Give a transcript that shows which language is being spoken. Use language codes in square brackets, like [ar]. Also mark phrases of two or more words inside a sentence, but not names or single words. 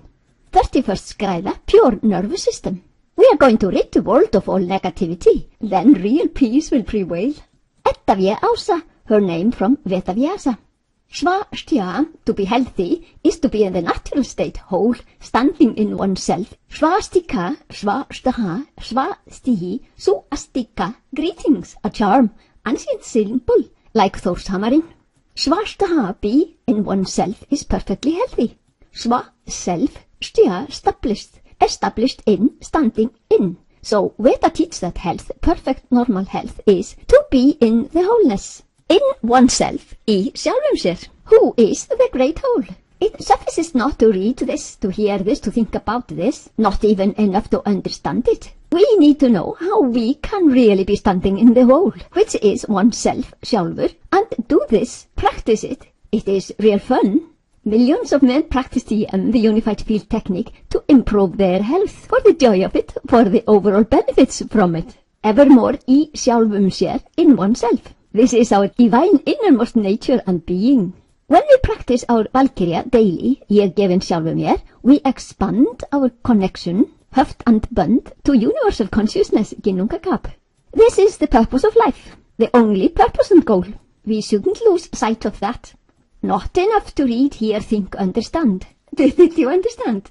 [en] 31st skræða, pure nervous system. We are going to rid the world of all negativity, then real peace will prevail. Edda Ása, her name from Vetavyasa. Svastya, to be healthy, is to be in the natural state, whole, standing in oneself. [sa] Svastika, svastaha, svastihi, suastika, [en] greetings, a charm, ancient symbol, like Þórshammarinn. Svastaha, be in oneself, is perfectly healthy. Sva, self, stya, established in, standing in. So Veda teaches that health, perfect normal health, is to be in the wholeness. In oneself, [is] í sjálfum sér, [en] who is the great whole. It suffices not to read this, to hear this, to think about this, not even enough to understand it. We need to know how we can really be standing in the whole, which is oneself, sjálfur, and do this, practice it. It is real fun. Millions of men practice the unified field technique to improve their health, for the joy of it, for the overall benefits from it. [is] Evermore í sjálfum sér, [en] in oneself. This is our divine innermost nature and being. When we practice our Valkyria daily, [is] ég gefin sjálfum mér, [en] we expand our connection, höft and bund, to universal consciousness, ginnungagap. This is the purpose of life, the only purpose and goal. We shouldn't lose sight of that. Not enough to read, hear, think, understand. Did you understand?